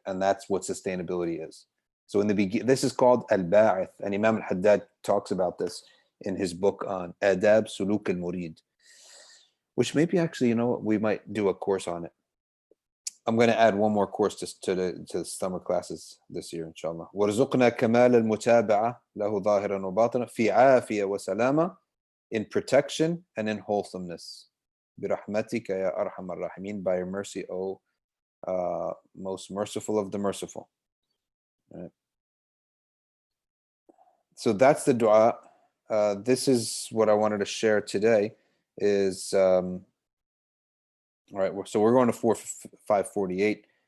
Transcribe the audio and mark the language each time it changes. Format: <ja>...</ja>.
<en>And that's what sustainability is. So in the beginning, this is called al-ba'ith, and Imam al-Haddad talks about this in his book on Adab Suluk al-Murid, which maybe actually, we might do a course on it. I'm going to add one more course to the summer classes this year, inshallah.</en> <ar>وَرْزُقْنَا كَمَالَ الْمُتَابَعَةِ لَهُ ظَاهِرًا وَبَاطِنًا فِي عَافِيَةٍ وَسَلَامَةٍ,</ar> <en>in protection and in wholesomeness.</en> <ar>بِرَحْمَتِكَ يَا أَرْحَمَ الرَّاحِمِينَ,</ar> <en>by your mercy, O most merciful of the merciful. Right. So that's the dua. This is what I wanted to share today is, all right, so we're going to 548.</en>